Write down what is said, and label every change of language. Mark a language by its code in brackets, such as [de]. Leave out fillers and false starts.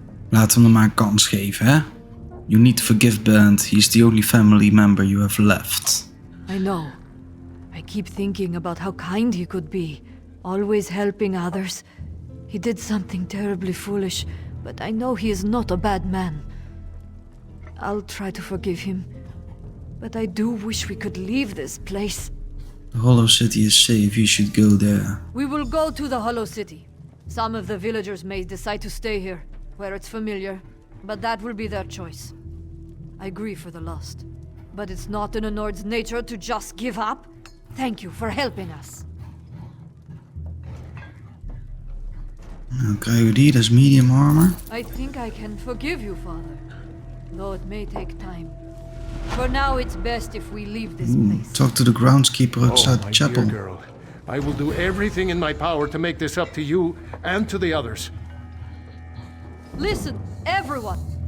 [nl] Laten we hem maar een kans geven, hè? [en] You need to forgive Bernd. He's the only family member you have left. I know. I keep thinking about how kind he could be, always helping others. He did something terribly foolish, but I know he is not a bad man. I'll try to forgive him, but I do wish we could leave this place. The Hollow City is safe. You should go there. We will go to the Hollow City. Some of the villagers may decide to stay here, where it's familiar, but that will be their choice. I grieve for the lost, but it's not in a Nord's nature to just give up. Thank you for helping us. [nl] Nou, krijgen we die. Dat is medium armor. [en] I think I can forgive you, Father, though it may take time. For now, it's best if we leave this place. Talk to the groundskeeper outside the chapel. Dear girl, I will do everything in my power to make this up to you and to the others. Listen, everyone.